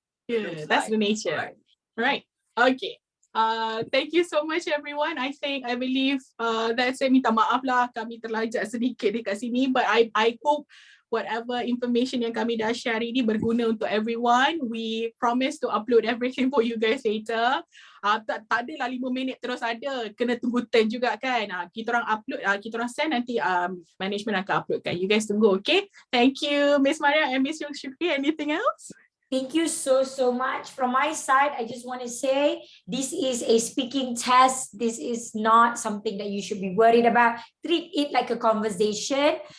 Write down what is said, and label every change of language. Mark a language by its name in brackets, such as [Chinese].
[English] Yeah, that's the nature. Right. Okay. Thank you so much everyone. I believe that's it. [Malay] Minta maaf lah kami terlajak sedikit dekat sini, [English] but I hope whatever information [Malay] yang kami dah share ini berguna untuk everyone. [English] We promise to upload everything for you guys later. [Malay] Tak adalah 5 minit terus ada. Kena tunggu turn juga kan. Kita orang upload, kita orang send, nanti management akan uploadkan. You guys tunggu, okay? [English] Thank you, Miss Maryam and Miss Shukri. Anything else? Thank you so much. From my side, I just want to say this is a speaking test. This is not something that you should be worried about. Treat it like a conversation.